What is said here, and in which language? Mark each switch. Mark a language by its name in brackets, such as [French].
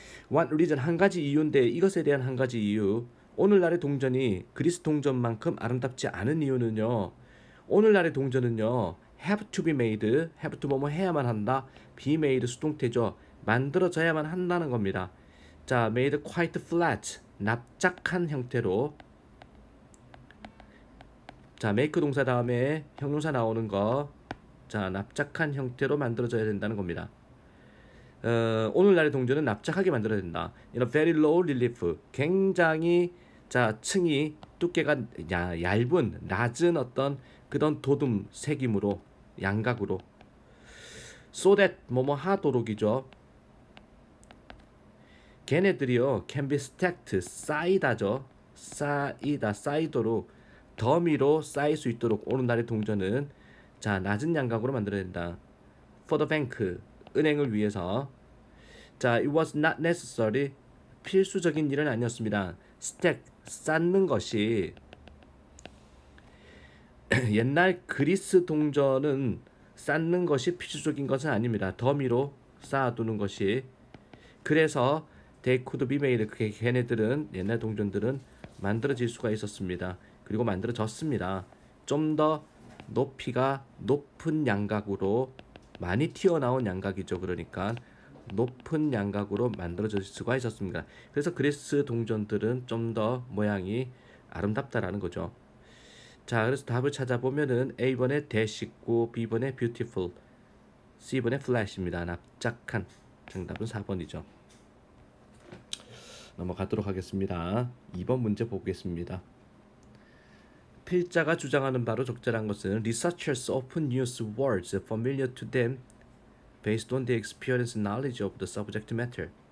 [Korean] One reason, 한 가지 이유인데 이것에 대한 한 가지 이유. 오늘날의 동전이 그리스 동전만큼 아름답지 않은 이유는요. 오늘날의 동전은요. [English] have to be made, have to 뭐뭐 해야만 한다. be made 수동태죠. [Korean] 만들어져야만 한다는 겁니다. 자, made quite flat, 납작한 형태로. 자, make 동사 다음에 형용사 나오는 거. 자, 납작한 형태로 만들어져야 된다는 겁니다. 오늘날의 동전은 납작하게 만들어야 된다. [English] In a very low relief. [Korean] 굉장히 층이 두께가 얇은 낮은 어떤 그런 도둠 새김으로 양각으로. So that 뭐뭐 하도록이죠. [English] 걔네들이요 can be stacked 쌓이다죠. [Korean] 쌓이도록 더미로 쌓일 수 있도록 오늘날의 동전은 낮은 양각으로 만들어야 된다. [English] For the bank 은행을 위해서. 자, it was not necessary 필수적인 일은 아니었습니다. [Korean] stack 쌓는 것이 옛날 그리스 동전은 쌓는 것이 필수적인 것은 아닙니다. 더미로 쌓아두는 것이. [English] 그래서 they could be made. [Korean] 걔네들은 옛날 동전들은 만들어질 수가 있었습니다. 그리고 만들어졌습니다. 좀 더 높이가 높은 양각으로 많이 튀어나온 양각이죠. 그러니까 높은 양각으로 만들어질 수가 있었습니다. 그래서 그리스 동전들은 좀 더 모양이 아름답다라는 거죠. 자, 그래서 답을 찾아보면은 A번에 dash 있고 B번에 beautiful, C번에 flash입니다. 납작한. 정답은 4번이죠. 넘어가도록 하겠습니다. 2번 문제 보겠습니다. [English] 필자가 주장하는 바로 적절한 것은 Researchers often use words familiar to them based on their experience and knowledge of the subject matter.